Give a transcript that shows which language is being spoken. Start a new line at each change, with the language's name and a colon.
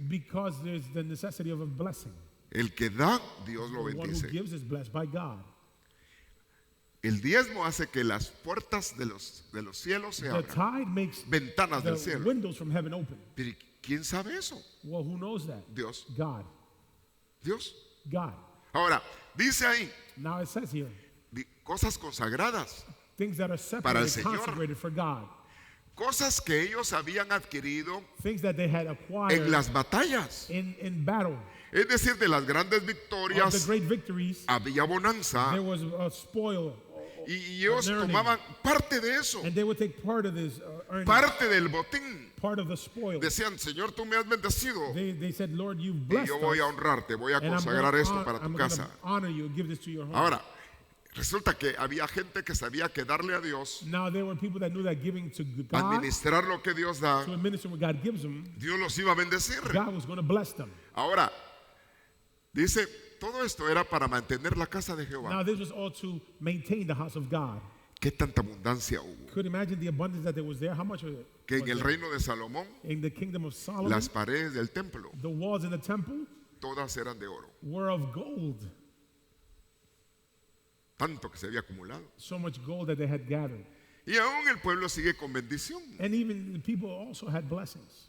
English: because there's the necessity of a blessing.
Spanish: El que da, Dios lo
English: The one who
Spanish: bendice.
English: gives is blessed by God.
Spanish: El diezmo hace que las puertas de los cielos se
English: The
Spanish: abran,
English: tide makes
Spanish: ventanas del
English: the
Spanish: cielo.
English: windows from heaven open.
Spanish: Pero ¿quién sabe eso?
English: Well, who knows that?
Spanish: Dios.
English: God.
Spanish: Dios.
English: God.
Spanish: Ahora, dice ahí,
English: Now it says here,
Spanish: cosas consagradas,
English: things that are
Spanish: Para el
English: separated,
Spanish: Señor.
English: consecrated for God.
Spanish: cosas que ellos habían adquirido
English: Things that they had acquired
Spanish: en las batallas.
English: in battle.
Spanish: Es decir, de las grandes
English: Of the
Spanish: victorias
English: great victories,
Spanish: había bonanza
English: there was a spoil,
Spanish: y ellos
English: an earning.
Spanish: tomaban parte de eso,
English: and they would take part of this earning,
Spanish: parte del botín.
English: part of the spoil.
Spanish: Decían, Señor, tú me has bendecido
English: They said, Lord, you've
Spanish: y
English: blessed
Spanish: yo voy a
English: us,
Spanish: honrarte, voy a
English: and I'm
Spanish: consagrar
English: gonna
Spanish: esto para tu casa.
English: honor you and give this to your home.
Spanish: Ahora, resulta que había gente que sabía que darle a Dios,
English: Now there were people that knew that giving to God,
Spanish: administrar lo que Dios da,
English: to administer what God gives them,
Spanish: Dios los iba a bendecir.
English: God was going to bless them.
Spanish: Ahora, dice, todo esto era para mantener la casa de Jehová.
English: Now this was all to maintain the house of God.
Spanish: ¿Qué tanta abundancia hubo?
English: Could imagine the abundance that there was there. How much of it
Spanish: Que en
English: was
Spanish: el
English: there?
Spanish: reino de Salomón,
English: In the kingdom of Solomon,
Spanish: las paredes del templo,
English: the walls in the temple
Spanish: todas eran de oro.
English: were of gold.
Spanish: Tanto que se había acumulado.
English: So much gold that they had gathered.
Spanish: Y aún el pueblo sigue con bendición,
English: And even the people also had blessings.